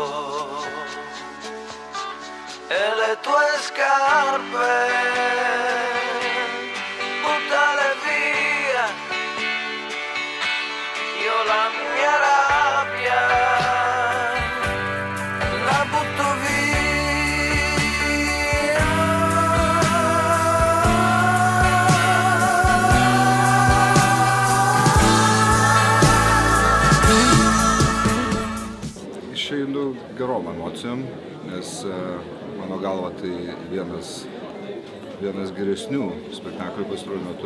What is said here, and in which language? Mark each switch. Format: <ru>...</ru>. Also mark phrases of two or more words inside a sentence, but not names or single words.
<it>E le tue scarpe buttale via, io la mia rabbia la butto via.</it> <lt>Išeinu gerom emocijom, nes mano galva tai vienas geresnių spektaklių pastaruoju metu.</lt>